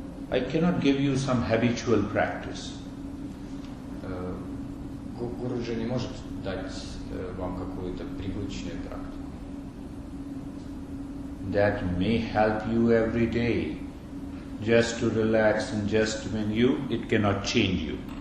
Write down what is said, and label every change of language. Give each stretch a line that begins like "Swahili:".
English: I cannot give you some habitual practice.
Russian: Гуруджи не может дать вам какую-то привычную практику.
English: That may help you every day, just to relax and just when it cannot change you.